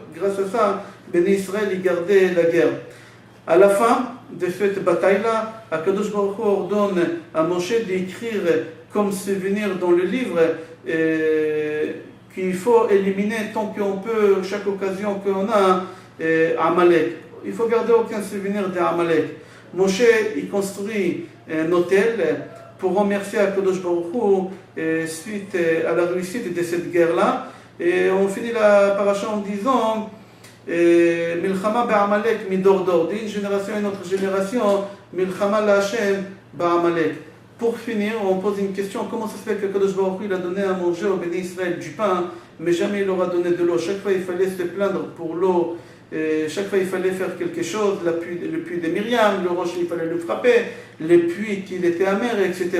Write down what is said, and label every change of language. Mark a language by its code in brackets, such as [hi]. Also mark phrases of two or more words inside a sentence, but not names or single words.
[fr] Grâce à ça, Béné Israël il gardait la guerre. À la fin de cette bataille-là, Akadosh Baruch Hu ordonne à Moshe d'écrire comme souvenir dans le livre qu'il faut éliminer tant qu'on peut, chaque occasion qu'on a, Amalek. Il faut garder aucun souvenir d'Amalek. Moshe il construit un hôtel pour remercier Akadosh Baruch Hu suite à la réussite de cette guerre-là. Et on finit la paracha en disant [he] מלחמה בעמלק מדור דור, [fr] d'une génération à une autre génération, [he] מלחמה ל השם בעמלק. [fr] Pour finir, on pose une question, comment ça se fait qu'Akadosh Baruch Hu il a donné à manger au Béné Israël du pain, mais jamais il leur a donné de l'eau? Chaque fois il fallait se plaindre pour l'eau. Chaque fois il fallait faire quelque chose, le puits de Myriam, le rocher il fallait le frapper, les puits qu'il était amer, etc.